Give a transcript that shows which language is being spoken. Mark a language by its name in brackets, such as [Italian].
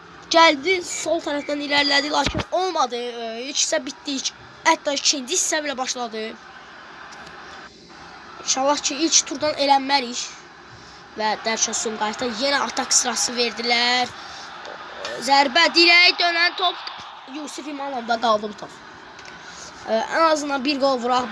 [Turkish] Geldi sol taraftan ilerledi lakin olmadı. [Azerbaijani] İlk hissə bitdi. Hətta ikinci hissə belə başladı. İnşallah ki ilk turdan elənmərik. Və Dərşən Sumqayıt'a yenə atak sırası verdilər. Zərbə dirək dönən top. Yusuf İmanov'da qaldı bu top. En azından bir gol vuraq.